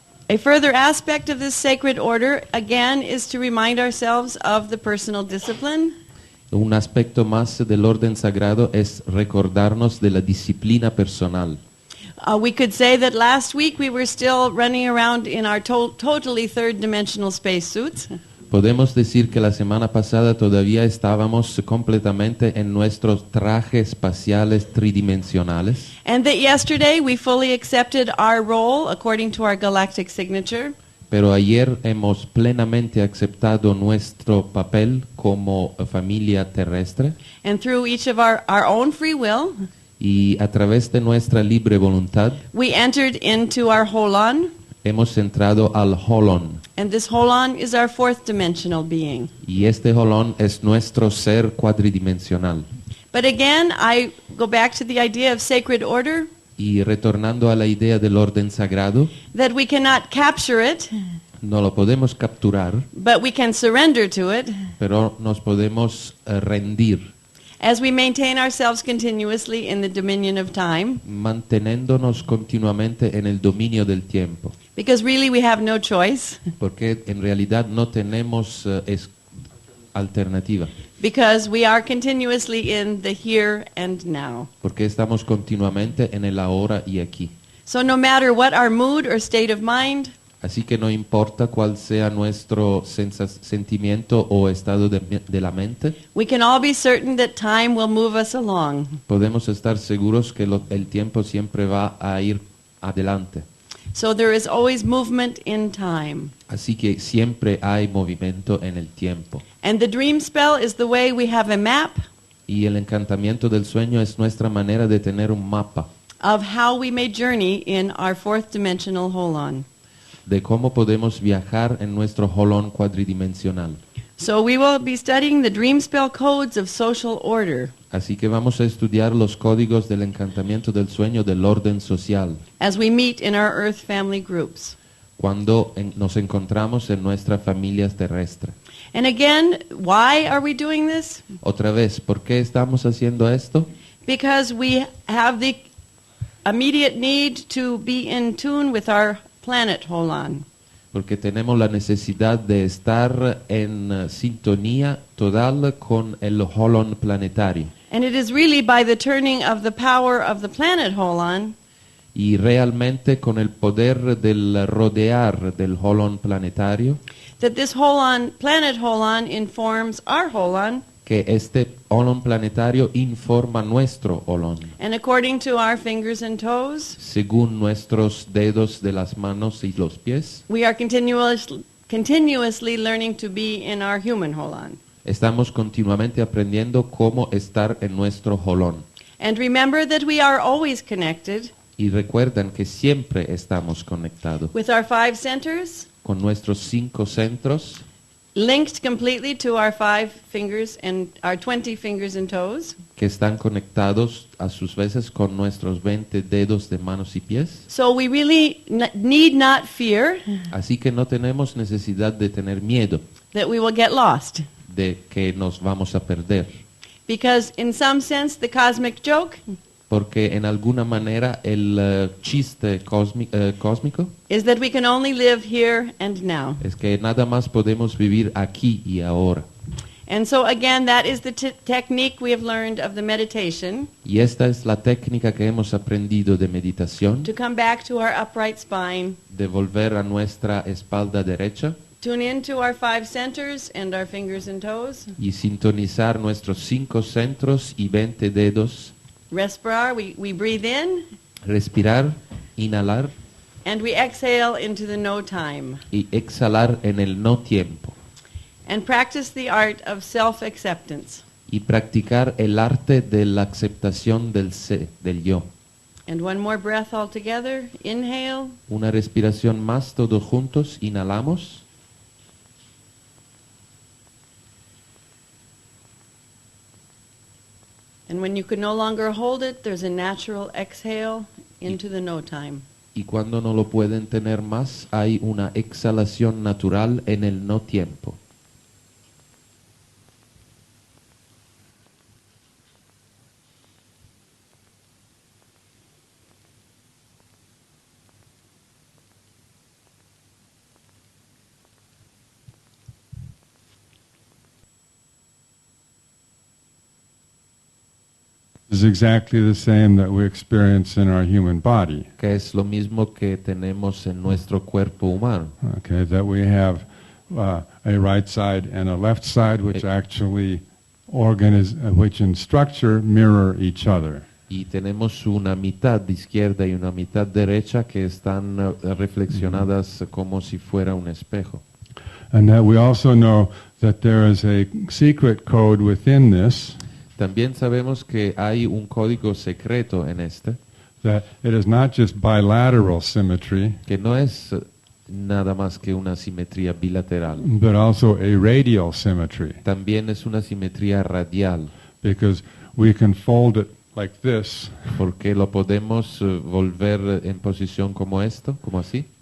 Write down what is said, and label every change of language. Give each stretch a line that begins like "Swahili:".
English: A further aspect of this sacred order, again, is to remind ourselves of the personal discipline.
Spanish: Un aspecto más del orden sagrado es recordarnos de la disciplina personal.
English: We could say that last week we were still running around in our totally third-dimensional spacesuits.
Spanish: Podemos decir que la semana pasada todavía estábamos completamente en nuestros trajes espaciales tridimensionales.
English: And that yesterday we fully accepted our role according to our galactic signature.
Spanish: Pero ayer hemos plenamente aceptado nuestro papel como familia terrestre
English: And through each of our own free will,
Spanish: y a través de nuestra libre voluntad
English: we entered into our holon.
Spanish: hemos entrado al holon.
English: And this holon is our fourth dimensional being.
Spanish: Y este holon es nuestro ser cuadridimensional.
English: But again, I go back to the idea of sacred order,
Spanish: Y retornando a la idea del orden sagrado,
English: that we cannot capture it,
Spanish: no lo podemos capturar,
English: but we can surrender to it
Spanish: pero nos podemos rendir,
English: as we maintain ourselves continuously in the dominion of time,
Spanish: manteniéndonos continuamente en el dominio del tiempo.
English: because really we have no choice,
Spanish: Porque en realidad no tenemos alternativa.
English: because we are continuously in the here and now.
Spanish: Porque estamos continuamente en el ahora y aquí.
English: So no matter what our mood or state of mind,
Spanish: Así que no importa cuál sea nuestro sentimiento o estado de la mente,
English: we can all be certain that time will move us along.
Spanish: podemos estar seguros que el tiempo siempre va a ir adelante.
English: So there is always movement in time.
Spanish: Así que siempre hay movimiento en el tiempo.
English: And the dream spell is the way we have a map
Spanish: Y el encantamiento del sueño es nuestra manera de tener un mapa
English: of how we may journey in our fourth dimensional holon.
Spanish: de cómo podemos viajar en nuestro holón cuadridimensional.
English: So we will be studying the dream spell codes of social order
Spanish: Así que vamos a estudiar los códigos del encantamiento del sueño del orden social
English: as we meet in our earth family groups.
Spanish: cuando nos encontramos en nuestra familia terrestre.
English: And again, why are we doing this?
Spanish: Otra vez, ¿por qué estamos haciendo esto?
English: Because we have the immediate need to be in tune with our planet holon.
Spanish: Porque tenemos la necesidad de estar en sintonía total con el holón planetario.
English: And it is really by the turning of the power of the planet holon
Spanish: Y realmente con el poder del rodear del holón planetario,
English: that this holon, planet holon, informs our holon,
Spanish: que este holón planetario informa nuestro holón,
English: and according to our fingers and toes,
Spanish: según nuestros dedos de las manos y los pies.
English: we are continuously learning to be in our human holon.
Spanish: Estamos continuamente aprendiendo cómo estar en nuestro holón.
English: And remember that we are always connected
Spanish: Y recuerdan que siempre estamos conectados
English: with our 5 centers,
Spanish: con nuestros 5 centros,
English: linked completely to our 5 fingers and our 20 fingers and toes.
Spanish: que están conectados a sus veces con nuestros 20 dedos de manos y pies.
English: So we really need not fear
Spanish: Así que no tenemos necesidad de tener miedo
English: that we will get lost.
Spanish: de que nos vamos a perder.
English: Because in some sense, the cosmic joke
Spanish: Porque en alguna manera el chiste cósmico
English: is that we can only live here and now.
Spanish: es que nada más podemos vivir aquí y ahora.
English: And so again, that is the technique we have learned of the meditation,
Spanish: Y esta es la técnica que hemos aprendido de meditación,
English: to come back to our upright spine,
Spanish: de volver a nuestra espalda derecha
English: tune into our 5 centers and our fingers and toes,
Spanish: y sintonizar nuestros 5 centros y 20 dedos, respirar,
English: we breathe in,
Spanish: respirar, inhalar
English: and we exhale into the no time,
Spanish: y exhalar en el no tiempo.
English: and practice the art of self-acceptance.
Spanish: Y practicar el arte de la aceptación del yo.
English: And one more breath all together, inhale,
Spanish: Una respiración más todos juntos, inhalamos.
English: and when you can no longer hold it, there's a natural exhale into the no time.
Spanish: Y cuando no lo pueden tener más, hay una exhalación natural en el no tiempo.
English: Is exactly the same that we experience in our human body.
Spanish: Que es lo mismo que tenemos en nuestro cuerpo humano.
English: Okay, that we have a right side and a left side, which actually which in structure mirror each other.
Spanish: Y tenemos una mitad izquierda y una mitad derecha que están reflexionadas como si fuera un espejo.
English: And that we also know that there is a secret code within this,
Spanish: También sabemos que hay un código secreto en este,
English: that it is not just bilateral symmetry,
Spanish: que no es nada más que una simetría bilateral,
English: but also a radial symmetry,
Spanish: también es una simetría radial,
English: because we can fold it like this,
Spanish: porque lo podemos volver en posición como esto, como así,